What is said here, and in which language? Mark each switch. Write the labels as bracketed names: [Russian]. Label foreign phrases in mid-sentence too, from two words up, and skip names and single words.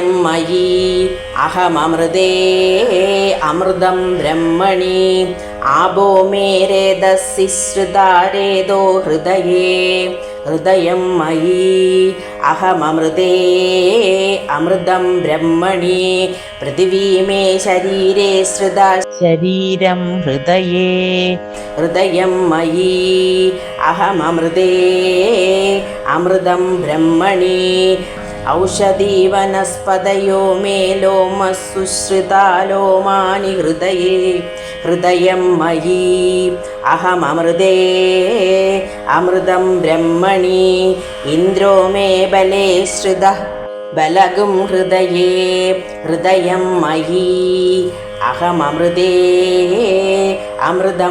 [Sanskrit] मयि अहममृते अमृतं ब्रह्मणि आबो मे रेदसि श्रिता रेदो हृदये हृदयं मयि अहममृते अमृतं ब्रह्मणि पृथिवी मे शरीरे श्रिता शरीरं हृदये हृदयं मयि अहममृते अमृतं ब्रह्मणि औषधी वनस्पतयो मे लोमः सुश्रिता लोमानि हृदये ഹൃദയം മയി അഹമമൃതേ അമൃതം ബ്രഹ്മണി ഇന്ദ്രോ മേ ബലേ ശ്രിതഃ ബലഗും ഹൃദയേ ഹൃദയം മയി അഹമമൃതേ അമൃതം